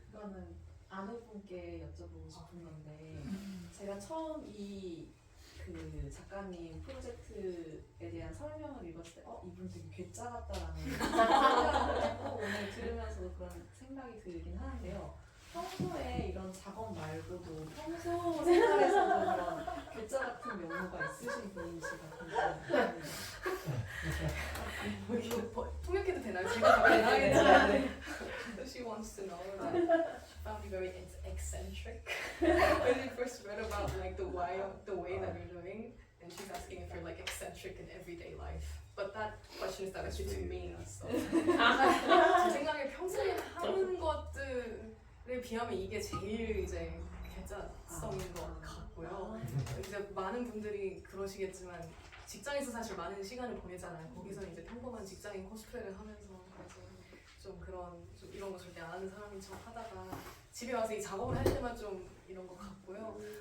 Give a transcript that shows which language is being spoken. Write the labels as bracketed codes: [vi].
[ko] 이거는 아는 분께 여쭤보고 싶은 건데 제가 처음 그 작가님 프로젝트에 대한 설명을 읽었을 때 이분 되게 괴짜 같다라는 생각을 했고 오늘 들으면서도 그런 생각이 들긴 하는데요. 평소에 이런 작업 말고도 평소 생활에서도 그런 괴짜 같은 면모가 있으신 분인지 같은데 이거 통역해도 되나요? 제가 답변 하겠지만 [en] She wants to know that she found me very eccentric when you first read about like the way that you're doing, and she's asking if you're like eccentric in everyday life. But that question is directed to me. [ko] So 제 생각에 평소에 하는 것들에 비하면 이게 제일 이제 괴짜성인 것 같고요. 이제 많은 분들이 그러시겠지만 직장에서 사실 많은 시간을 보내잖아요. 거기서 이제 평범한 직장인 코스프레를 하면서 그래서 좀 그런 좀 이런 거 절대 안 하는 사람인 척 하다가 집에 와서 이 작업을 할 때만 좀 이런 것 같고요.